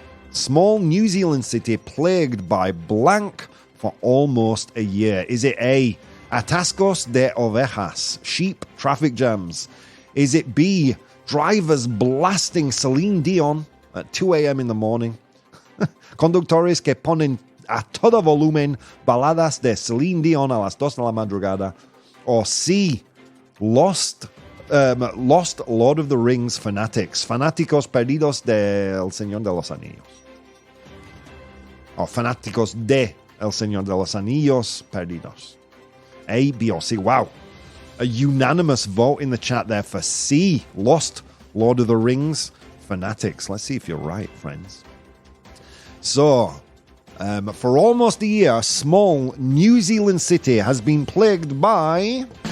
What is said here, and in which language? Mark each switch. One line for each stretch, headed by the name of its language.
English: Small New Zealand city plagued by blank for almost a year. Is it A,
Spanish: atascos de ovejas,
English: sheep traffic jams? Is it B, drivers blasting Céline Dion at 2 a.m. in the morning?
Spanish: Conductores que ponen a todo volumen balladas de Céline Dion a las 2 de la madrugada?
English: Or C, lost Lord of the Rings fanatics,
Spanish: fanáticos perdidos del Señor de los Anillos. Or fanáticos de El Señor de los Anillos perdidos.
English: A, B, or C. Wow. A unanimous vote in the chat there for C, lost Lord of the Rings fanatics. Let's see if you're right, friends. So, for almost a year, a small New Zealand city has been plagued by...